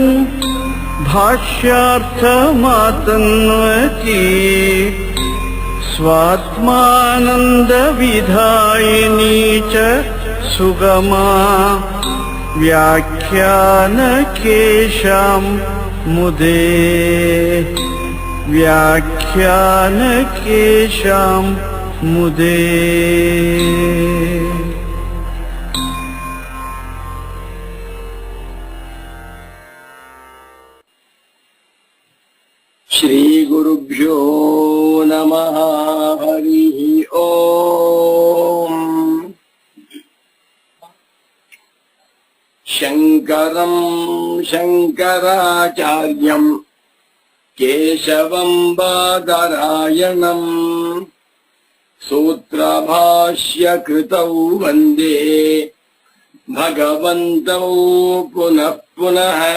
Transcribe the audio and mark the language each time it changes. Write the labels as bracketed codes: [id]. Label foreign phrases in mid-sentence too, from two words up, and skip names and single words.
[sa] ಭಾಷ್ಯಾರ್ಥಮಾತನ್ವತಿ ಸ್ವಾತ್ಮಾನಂದವಿಧಾಯಿನೀ ಚ ಸುಗಮಾ ವ್ಯಾಖ್ಯಾನಕೇಶಾಂ ಮುದೇ ವ್ಯಾಖ್ಯಾನಕೇಶಾಂ ಮುದೇ. ಶ್ರೀ ಗುರುಭ್ಯೋ ನಮಃ. ಹರಿ ಓಂ. ಶಂಕರಂ ಶಂಕರಾಚಾರ್ಯಂ ಕೇಶವಂ ಬಾದರಾಯಣಂ ಸೂತ್ರಭಾಷ್ಯಕೃತೌ ವಂದೇ ಭಗವಂತೌ ಪುನಃ ಪುನಃ.